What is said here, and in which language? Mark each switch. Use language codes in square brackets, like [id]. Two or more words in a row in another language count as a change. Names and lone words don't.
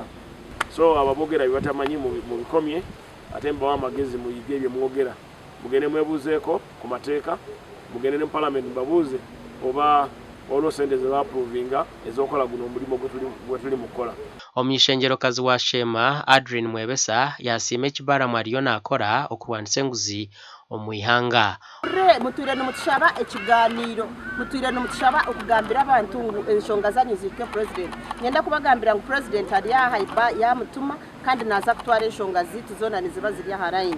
[lg] So ababogera bibatamanyi mu bikomye ate mbawo amagezi muyige ebyo mwogera mugende mwebuuzeeko ku mateeka mugende ne mu parliament mbabuuze oba olwo sente ze baaprovinga ez'okola guno omulimu gwe tuli mu kukola. [nyn] Omwishengerokazi wa Shema Adrian Mwebesa yasiima ekibaramu ariyo naakora okulwanisa enguzi omu ihanga. Mutwire nimutushaba ekiganiro, mutwire nimutushaba okugambira abantu ngu enshonga zanyu zirike President. Ngenda kubagambira ngu President ali aha yamutuma kandi naza kutwara enshonga zitu zona niziba ziri aha line.